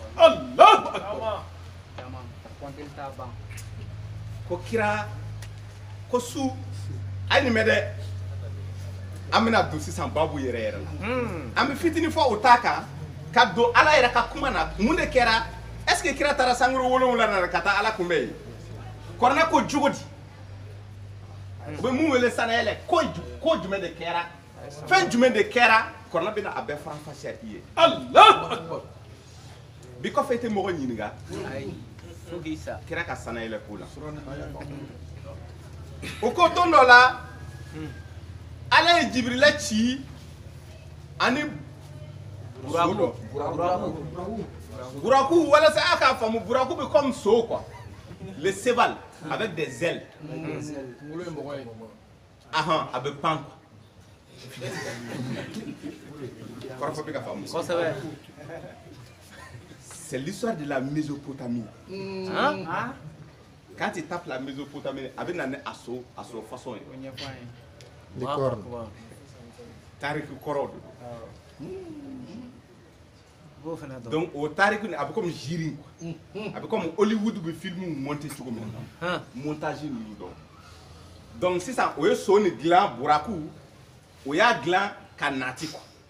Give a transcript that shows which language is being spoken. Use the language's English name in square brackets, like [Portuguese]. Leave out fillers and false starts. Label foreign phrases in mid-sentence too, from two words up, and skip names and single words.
[Arabic] الله أكبر. [Bambara] ko kira ko su a nin mɛ dɛ an bɛna don sisan babu yɛrɛ yɛrɛ la an bɛ fitinin fɔ o t'a kan ka don ala yɛrɛ ka kuma na mun de kɛra [French] est-ce que [Bambara] kira taara sankuru 7 na ka taa ala kunbɛn yen kɔrɔnɛ ko cogo di u bɛ mun wele sanayɛlɛ ko jumɛn de kɛra fɛn jumɛn de kɛra kɔrɔnɛ bɛna a bɛɛ faranfasiya i ye [Arabic] الله أكبر. [Bambara] bi kɔfɛ i tɛ mɔgɔ ɲininka kira ka sanayɛlɛ ko la o ko don dɔ la ala ye jibirila ci ani buraku walasa a k'a faamu buraku bɛ comme so quoi [French] le cheval avec des ailes [Bambara] ahan a bɛ pan quoi kɔrɔfɔ bɛ ka faamu [French] c'est l'histoire de la Mésopotamie quand tu tapes la Mésopotamie [Bambara] a bɛ na ni a so façon ye licorne tariku kɔrɔw de donc o tariku a bɛ comme jiri quoi a bɛ comme Hollywood bɛ film monter cogo min na montage ninnu dɔn donc sisan o ye so ni dilan buraku o y'a dilan ka nati quoi